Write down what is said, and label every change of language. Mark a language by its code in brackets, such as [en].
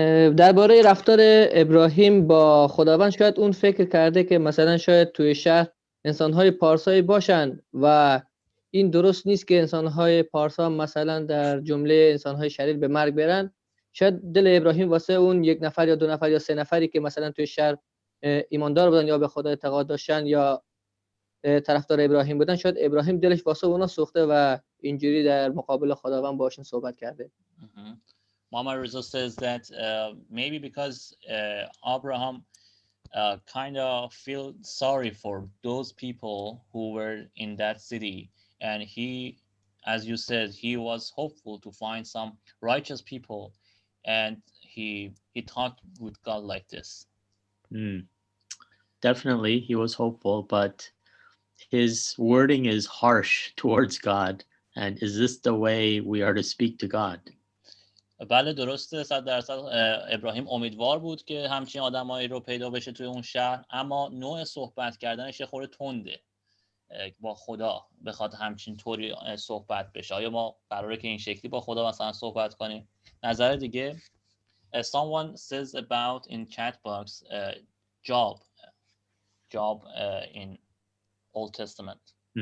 [fa] درباره رفتار ابراهیم با خداوند، شاید اون فکر کرده که مثلا شاید توی شهر انسان‌های پارسایی باشن و این درست نیست که انسان‌های پارسا مثلا در جمله انسان‌های شریر به مرگ برن. شاید دل ابراهیم واسه اون یک نفر یا دو نفر یا سه نفری که مثلا توی شهر ایماندار بودن یا به خدا اعتقاد داشتن یا طرفدار ابراهیم بودن، شاید ابراهیم دلش واسه اونا سوخته و اینجوری در مقابل خداوند باشون صحبت کرده. [en] Mama Rizzo says that maybe because Abraham kind of feel sorry for those people who were in that city, and he, as you said, he was hopeful to find some righteous people, and he talked with God like this. Definitely, he was hopeful, but his wording is harsh towards God. And is this the way we are to speak to God? [fa] بله درسته 100% ابراهیم امیدوار بود که همچین آدمایی رو پیدا بشه توی اون شهر، اما نوع صحبت کردنش یه خورده تنده با خدا، بخواد همچین طوری صحبت بشه. آیا ما قراره که این شکلی با خدا مثلا صحبت کنیم؟ نظر دیگه [en] someone says about in chat box Job in Old Testament.